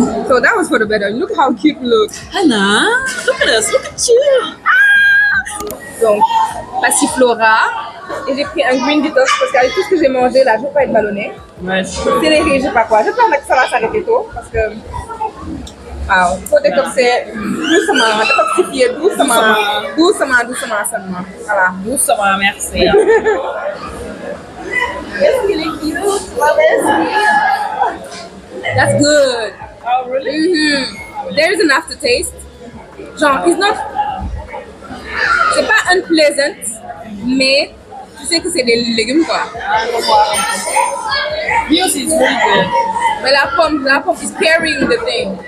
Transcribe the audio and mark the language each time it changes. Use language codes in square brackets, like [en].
[en] So that was for the better. Look how cute you look. Hannah, look at us, look at you. [fr] Donc, passiflora. Et j'ai pris un green detox parce qu'avec tout ce que j'ai mangé là, je ne veux pas être ballonnée. Ouais, Céleri, je sais pas quoi. J'espère que ça va s'arrêter tôt parce que. [wo] Waaw, [fr] il faut détoxer doucement, détoxifier doucement seulement. Voilà. doucement, merci. Est-ce qu'il est cute? [en] That's good. Oh, really? There is an aftertaste. Genre, it's not. [fr] C'est pas unpleasant, mais tu sais que c'est des légumes quoi. Me aussi, [en] it's really good. [fr] Mais la pomme [en] is pairing the thing.